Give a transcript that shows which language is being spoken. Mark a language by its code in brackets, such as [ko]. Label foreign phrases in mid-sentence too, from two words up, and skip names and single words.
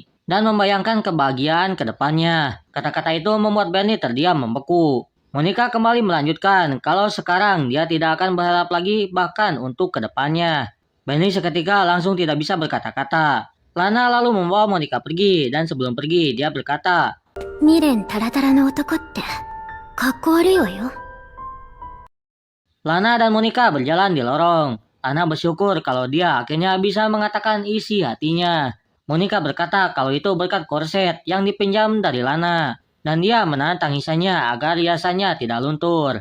[id] Dan membayangkan kebahagiaan ke depannya. Kata-kata itu membuat Benny terdiam membeku. Monica kembali melanjutkan kalau sekarang dia tidak akan berharap lagi bahkan untuk ke depannya. Benny seketika langsung tidak bisa berkata-kata. Lana lalu membawa Monica pergi dan sebelum pergi dia berkata, [ja] 未練タラタラの男ってかっこ悪いわよ。 [id] Lana dan Monica berjalan di lorong. Lana bersyukur kalau dia akhirnya bisa mengatakan isi hatinya. Monica berkata kalau itu berkat korset yang dipinjam dari Lana. Dan dia menahan tangisannya agar hiasannya tidak luntur.